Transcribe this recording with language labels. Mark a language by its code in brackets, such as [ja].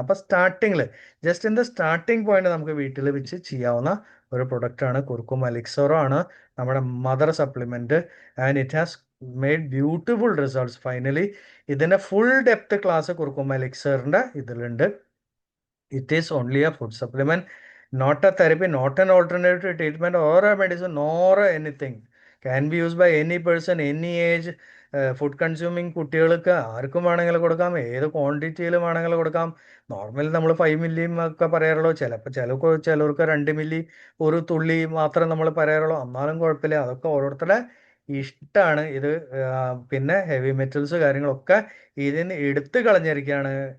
[ml] അപ്പോൾ സ്റ്റാർട്ടിങ്ങിൽ, [en] just in the starting point [ml] നമുക്ക് വീട്ടിൽ വെച്ച് ചെയ്യാവുന്ന ഒരു പ്രൊഡക്റ്റാണ് കുർക്കുമ എലിക്സറോ ആണ് നമ്മുടെ mother supplement. [en] And it has made beautiful results. [ml] Finally ഇതിൻ്റെ ഫുൾ ഡെപ്ത് ക്ലാസ് കുർക്കുമ എലിക്സറിൻ്റെ ഇതിലുണ്ട്. [en] It is only a food supplement, not a therapy, not an alternative treatment or a medicine, nor anything. Can be used by any person, any age. [ml] Food consuming കുട്ടികൾക്ക് ആർക്കും വേണമെങ്കിൽ കൊടുക്കാം, ഏത് ക്വാണ്ടിറ്റിയിൽ വേണമെങ്കിൽ കൊടുക്കാം. Normally നമ്മൾ 5 മില്ലിയും ഒക്കെ പറയാറുള്ളൂ. ചിലർക്ക് 2 മില്ലി, ഒരു തുള്ളി മാത്രം നമ്മൾ പറയാറുള്ളൂ. എന്നാലും കുഴപ്പമില്ല, അതൊക്കെ ഓരോരുത്തരുടെ ഇഷ്ടമാണ്. ഇത് പിന്നെ ഹെവി മെറ്റൽസ് കാര്യങ്ങളൊക്കെ ഇതിന് എടുത്തു കളഞ്ഞിരിക്കുകയാണ്.